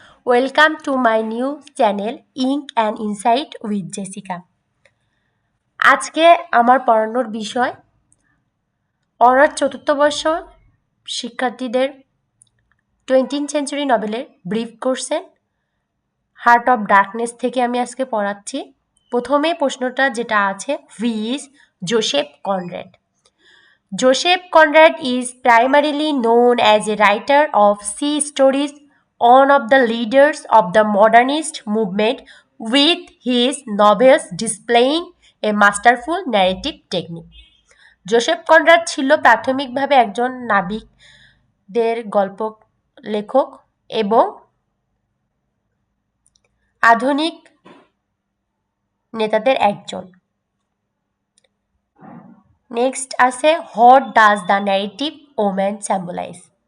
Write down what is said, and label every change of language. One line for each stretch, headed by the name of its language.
English: Welcome to my new channel Ink and Insight with Jessica.
Bangla: আজকে আমার পড়ানোর বিষয় অনার্স চতুর্থ বর্ষ শিক্ষার্থীদের 20th সেঞ্চুরি নভেলের ব্রিফ কোর্সে হার্ট অফ ডার্কনেস থেকে আমি আজকে পড়াচ্ছি। প্রথমে প্রশ্নটা যেটা আছে,
English: Who is Joseph Conrad? Joseph Conrad is primarily known as a writer of sea stories, one of the leaders of the modernist movement, with his novels displaying a masterful narrative technique.
Bangla: Joseph Conrad ছিল প্রাথমিকভাবে একজন নাবিকদের গল্প লেখক এবং আধুনিক নেতাদের একজন।
English: Next
Bangla: আছে,
English: what does the narrative woman symbolize?